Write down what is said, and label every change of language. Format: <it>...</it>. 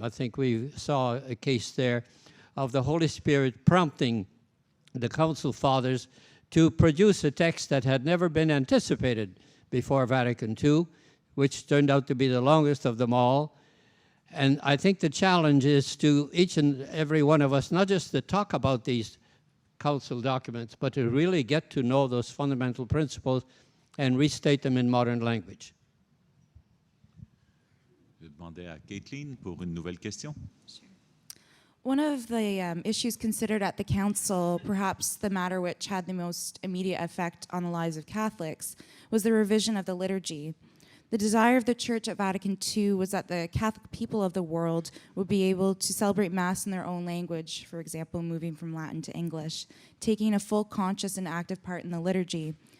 <en>I think we saw a case there of the Holy Spirit prompting the Council Fathers to produce a text that had never been anticipated before Vatican II, which turned out to be the longest of them all. And I think the challenge is to each and every one of us, not just to talk about these council documents, but to really get to know those fundamental principles and restate them in modern language.</en> <fr>Je vais demander à Caitlin pour une nouvelle question.</fr> <en>One of the issues considered at the council, perhaps the matter which had the most immediate effect on the lives of Catholics, was the revision of the liturgy. The desire of the Church at Vatican II was that the Catholic people of the world would be able to celebrate Mass in their own language, for example, moving from Latin to English, taking a full conscious and active part in the liturgy.</en>